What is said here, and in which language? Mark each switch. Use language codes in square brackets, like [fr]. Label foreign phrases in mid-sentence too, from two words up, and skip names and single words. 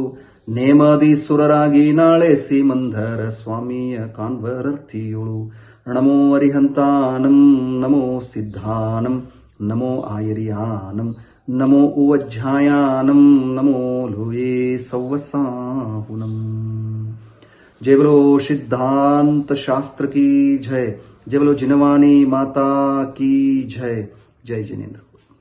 [kn] ನೇಮಾದಿ ಸುರರಾಗಿ ನಾಳೆ ಸೀಮಂಧರ ಸ್ವಾಮಿಯ ಕಾನ್ವರರ್ಥಿಯೋಳು. [pra] ನಮೋ ಅರಿಹಂತಾನಂ, ನಮೋ ಸಿದ್ಧಾನಂ, ನಮೋ ಆಯರ್ಯಾನಂ, ನಮೋ ಉವಜ್ಜಾಯಾನಂ, ನಮೋ ಲೋಯೇ ಸೌವಸಾಹುನಂ. [hi] जय बोलो सिद्धांत शास्त्र की जय. जय बोलो जिनवानी माता की जय. जय जिनेंद्र.